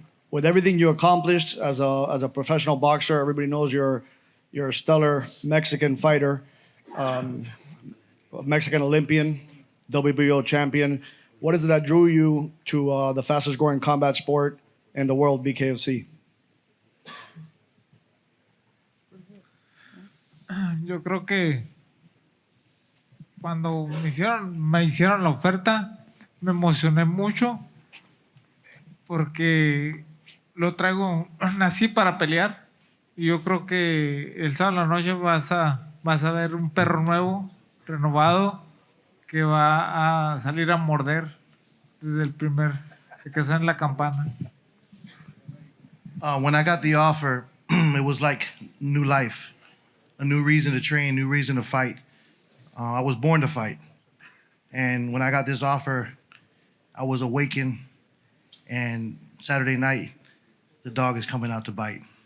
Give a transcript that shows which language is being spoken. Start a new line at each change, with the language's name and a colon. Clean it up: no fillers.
English: With everything you accomplished as a professional boxer, everybody knows you're a stellar Mexican fighter, Mexican Olympian, WBO champion. What is it that drew you to the fastest growing combat sport in the world, BKFC?
Spanish: Yo creo que cuando me hicieron la oferta, me emocioné mucho porque nací para pelear, y yo creo que el sábado en la noche vas a ver un perro nuevo, renovado, que va a salir a morder desde el primer que suena en la campana.
English: When I got the offer, it was like new life, a new reason to train, new reason to fight. I was born to fight. And when I got this offer, I was awakened, and Saturday night, the dog is coming out to bite.